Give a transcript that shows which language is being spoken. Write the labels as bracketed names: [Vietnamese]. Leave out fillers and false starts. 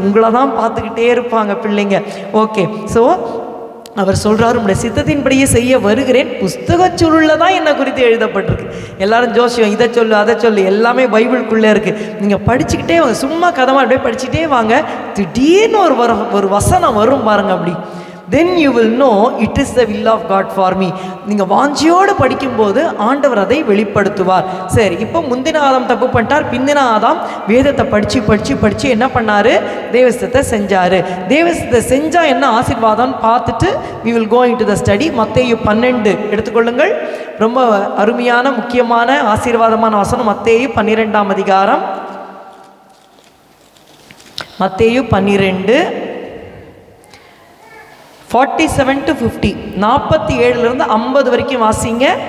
[Tamil] உங்களை தான் பார்த்துக்கிட்டே இருப்பாங்க பிள்ளைங்க. ஓகே, ஸோ அவர் சொல்கிறார், உங்களுடைய சித்தத்தின்படியே செய்ய வருகிறேன். புஸ்தக சுருளில் தான் என்னை குறித்து எழுதப்பட்டிருக்கு. எல்லாரும் ஜோசியம் இதை சொல்லு அதை சொல்லு எல்லாமே பைபிளுக்குள்ளே இருக்குது. நீங்கள் படிச்சுக்கிட்டே வாங்க, சும்மா கதமாக அப்படியே படிச்சுட்டே வாங்க. திடீர்னு ஒரு வசனம் வரும் பாருங்க. [English] அப்படி then you will know it is the will of God for me. [Tamil] நீங்கள் வாஞ்சியோடு படிக்கும்போது ஆண்டவர் அதை வெளிப்படுத்துவார். சரி, இப்போ முந்தின ஆதாம் தப்பு பண்ணிட்டார், பிந்தின ஆதாம் வேதத்தை படித்து என்ன பண்ணார்? தேவசித்தத்தை செஞ்சார். தேவசித்தத்தை செஞ்சால் என்ன ஆசீர்வாதம்னு பார்த்துட்டு [English] we will go into the study. [Tamil] மத்தேயு 12 எடுத்துக்கொள்ளுங்கள். ரொம்ப அருமையான முக்கியமான ஆசீர்வாதமான வசனம். மத்தேயு 12ஆம் அதிகாரம். மத்தேயு 12 47 to 50, 47 50 வரைக்கும் வாசிங்க.